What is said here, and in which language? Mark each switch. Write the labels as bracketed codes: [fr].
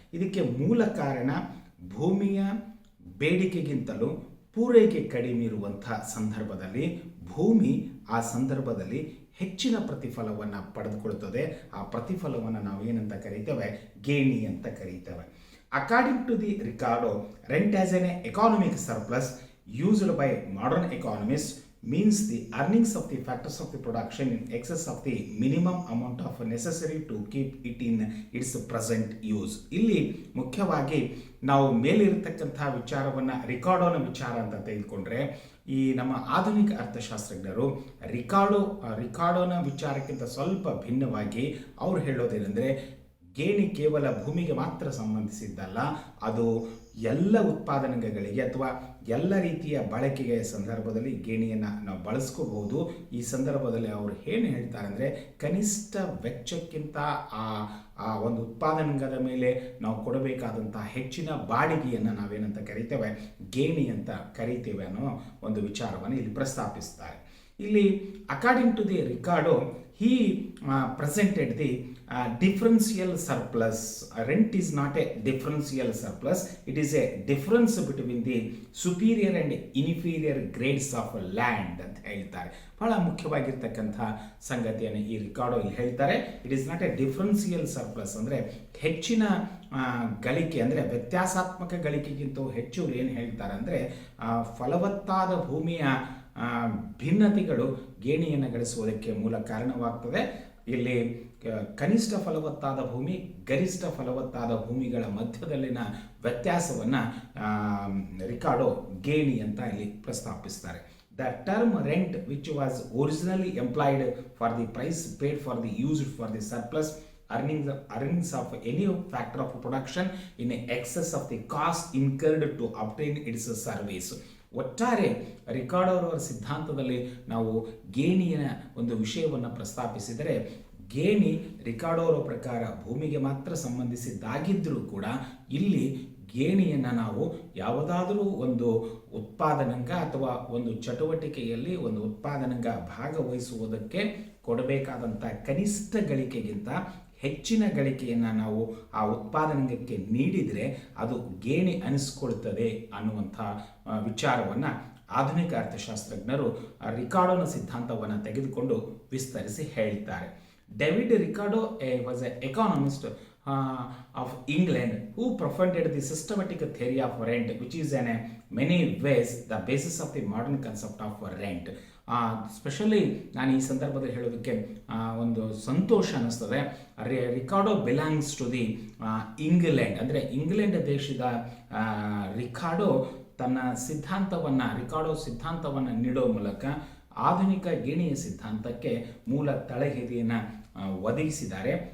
[kn] ಇದಕ್ಕೆ ಮೂಲ ಕಾರಣ ಭೂಮಿಯ ಬೇಡಿಕೆಗಿಂತಲೂ ಪೂರೈಕೆ ಕಡಿಮೆ ಇರುವಂಥ ಸಂದರ್ಭದಲ್ಲಿ ಭೂಮಿ ಆ ಸಂದರ್ಭದಲ್ಲಿ ಹೆಚ್ಚಿನ ಪ್ರತಿಫಲವನ್ನು ಪಡೆದುಕೊಳ್ಳುತ್ತದೆ. ಆ ಪ್ರತಿಫಲವನ್ನು ನಾವು ಏನಂತ ಕರೀತೇವೆ ಗೇಣಿ ಅಂತ ಕರೀತೇವೆ. [en] According to the Ricardo, rent as an economic surplus used by modern economists means the earnings of the factors of the production in excess of the minimum amount of necessary to keep it in its present use. [kn] ಇಲ್ಲಿ ಮುಖ್ಯವಾಗಿ ನಾವು ಮೇಲಿರತಕ್ಕಂಥ ವಿಚಾರವನ್ನು ರಿಕಾರ್ಡೋನ ವಿಚಾರ ಅಂತ ತೆಗೆದುಕೊಂಡ್ರೆ ಈ ನಮ್ಮ ಆಧುನಿಕ ಅರ್ಥಶಾಸ್ತ್ರಜ್ಞರು ರಿಕಾರ್ಡೋನ ವಿಚಾರಕ್ಕಿಂತ ಸ್ವಲ್ಪ ಭಿನ್ನವಾಗಿ ಅವ್ರು ಹೇಳೋದೇನೆಂದರೆ ಗೇಣಿ ಕೇವಲ ಭೂಮಿಗೆ ಮಾತ್ರ ಸಂಬಂಧಿಸಿದ್ದಲ್ಲ, ಅದು ಎಲ್ಲ ಉತ್ಪಾದನೆಗಳಿಗೆ ಅಥವಾ ಎಲ್ಲ ರೀತಿಯ ಬಳಕೆಯ ಸಂದರ್ಭದಲ್ಲಿ ಗೇಣಿಯನ್ನು ನಾವು ಬಳಸ್ಕೋಬಹುದು. ಈ ಸಂದರ್ಭದಲ್ಲಿ ಅವರು ಏನು ಹೇಳ್ತಾರೆ ಅಂದರೆ ಕನಿಷ್ಠ ವೆಚ್ಚಕ್ಕಿಂತ ಆ ಒಂದು ಉತ್ಪಾದನೆಗಳ ಮೇಲೆ ನಾವು ಕೊಡಬೇಕಾದಂಥ ಹೆಚ್ಚಿನ ಬಾಡಿಗೆಯನ್ನು ನಾವೇನಂತ ಕರಿತೇವೆ ಗೇಣಿ ಅಂತ ಕರಿತೇವೆ ಅನ್ನೋ ಒಂದು ವಿಚಾರವನ್ನು ಇಲ್ಲಿ ಪ್ರಸ್ತಾಪಿಸ್ತಾರೆ. [en] ಇಲ್ಲಿ according to the Ricardo he presented the differential surplus. Rent is not a differential surplus, it is a difference between the superior and inferior grades of land [kn] ಅಂತ ಹೇಳ್ತಾರೆ. ಬಹಳ ಮುಖ್ಯವಾಗಿರ್ತಕ್ಕಂಥ ಸಂಗತಿಯನ್ನು ಈ ರಿಕಾರ್ಡೋ ಇಲ್ಲಿ ಹೇಳ್ತಾರೆ. [en] it is not a differential surplus [kn] ಅಂದರೆ ಹೆಚ್ಚಿನ ಗಳಿಕೆ ಅಂದರೆ ವ್ಯತ್ಯಾಸಾತ್ಮಕ ಗಳಿಕೆಗಿಂತ ಹೆಚ್ಚು ಏನು ಹೇಳ್ತಾರೆ ಅಂದರೆ ಫಲವತ್ತಾದ ಭೂಮಿಯ ಭಿನ್ನತೆಗಳು ಗೇಣಿಯನ್ನು ಗಳಿಸುವುದಕ್ಕೆ ಮೂಲ ಕಾರಣವಾಗ್ತದೆ. ಇಲ್ಲಿ ಕನಿಷ್ಠ ಫಲವತ್ತಾದ ಭೂಮಿ ಗರಿಷ್ಠ ಫಲವತ್ತಾದ ಭೂಮಿಗಳ ಮಧ್ಯದಲ್ಲಿನ ವ್ಯತ್ಯಾಸವನ್ನು ರಿಕಾರ್ಡೋ ಗೇಣಿ ಅಂತ ಇಲ್ಲಿ ಪ್ರಸ್ತಾಪಿಸ್ತಾರೆ. [en] the term rent, which was originally employed for the price paid for the used for the surplus earnings of any factor of production in excess of the cost incurred to obtain its service. [kn] ಒಟ್ಟಾರೆ Ricardo ಅವರ ಸಿದ್ಧಾಂತದಲ್ಲಿ ನಾವು ಗೇಣಿಯ ಒಂದು ವಿಷಯವನ್ನು ಪ್ರಸ್ತಾಪಿಸಿದರೆ, ಗೇಣಿ Ricardo ಅವರ ಪ್ರಕಾರ ಭೂಮಿಗೆ ಮಾತ್ರ ಸಂಬಂಧಿಸಿದ್ದಾಗಿದ್ದರೂ ಕೂಡ ಇಲ್ಲಿ ಗೇಣಿಯನ್ನು ನಾವು ಯಾವುದಾದರೂ ಒಂದು ಉತ್ಪಾದನಾಂಗ ಅಥವಾ ಒಂದು ಚಟುವಟಿಕೆಯಲ್ಲಿ ಒಂದು ಉತ್ಪಾದನಾಂಗ ಭಾಗವಹಿಸುವುದಕ್ಕೆ ಕೊಡಬೇಕಾದಂಥ ಕನಿಷ್ಠ ಗಳಿಕೆಗಿಂತ ಹೆಚ್ಚಿನ ಗಳಿಕೆಯನ್ನು ನಾವು ಆ ಉತ್ಪಾದನಾಂಗಕ್ಕೆ ನೀಡಿದರೆ ಅದು ಗೇಣಿ ಅನಿಸ್ಕೊಳ್ತದೆ ಅನ್ನುವಂಥ ವಿಚಾರವನ್ನು ಆಧುನಿಕ ಅರ್ಥಶಾಸ್ತ್ರಜ್ಞರು ರಿಕಾರ್ಡೋನ ಸಿದ್ಧಾಂತವನ್ನು ತೆಗೆದುಕೊಂಡು ವಿಸ್ತರಿಸಿ ಹೇಳಿದ್ದಾರೆ. [en] David Ricardo was a economist of England who propagated the systematic theory of rent, which is in many ways the basis of the modern concept of rent. [kn] Specially ನಾನು ಈ ಸಂದರ್ಭದಲ್ಲಿ ಹೇಳೋದಕ್ಕೆ ಒಂದು ಸಂತೋಷ ಅನ್ನಿಸ್ತದೆ. [en] Ricardo belongs to the England, [kn] ಅಂದರೆ England ದೇಶದ Ricardo ತನ್ನ Ricardo ಸಿದ್ಧಾಂತವನ್ನು ನೀಡೋ ಮೂಲಕ ಆಧುನಿಕ ಗೇಣಿಯ ಸಿದ್ಧಾಂತಕ್ಕೆ ಮೂಲ ತಳಹದಿಯನ್ನು ಒದಗಿಸಿದ್ದಾರೆ.